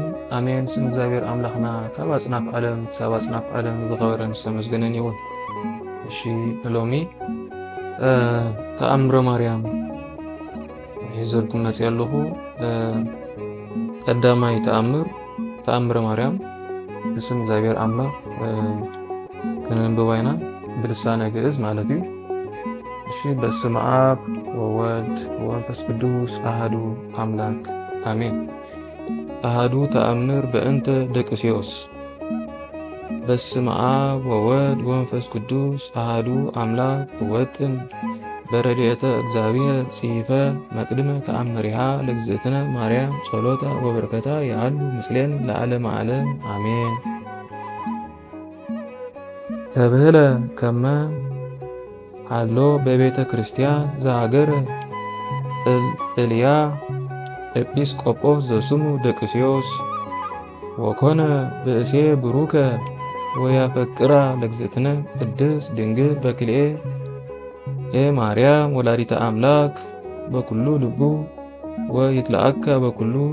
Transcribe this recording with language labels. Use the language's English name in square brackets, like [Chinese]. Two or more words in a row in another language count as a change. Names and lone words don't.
[Tigrinya] አሜን። ስም እግዚአብሔር አምላኽና ካብ አጽናፈ ዓለም ክሳብ አጽናፈ ዓለም ዝኸበረን ዝተመስገነን ይሁን። እሺ ሎሚ ተአምረ ማርያም ሒዘልኩም መፅእ ኣለኹ። ቀዳማይ ተአምረ ማርያም ብስም እግዚአብሔር አምላክ ከነንብብ ኢና ብልሳነ ግዕዝ ማለት እዩ። [Geez] እሺ በስመ አብ ወወልድ ወመንፈስ ቅዱስ አሐዱ አምላክ አሜን። አሐዱ ተአምር በእንተ ደቅስዮስ። በስመ አብ ወወልድ ወመንፈስ ቅዱስ አሐዱ አምላክ ወጥን በረድኤተ እግዚአብሔር ጽይፈ መቅድመ ተአምሪሃ ለእግዝእትነ ማርያም ጸሎታ ወበረከታ ያሉ ምስሌን ለዓለመ ዓለም አሜን። ተብህለ ከመ ሃሎ በቤተ ክርስቲያን ዘሀገረ እልያ ኤጲስቆጶስ ዘስሙ ደቅስዮስ ወኮነ ብእሴ ብሩከ ወያፈቅራ ለእግዝእትነ ቅድስት ድንግል በክልኤ ማርያም ወላዲተ አምላክ በኩሉ ልቡ ወይትለአከ በኩሉ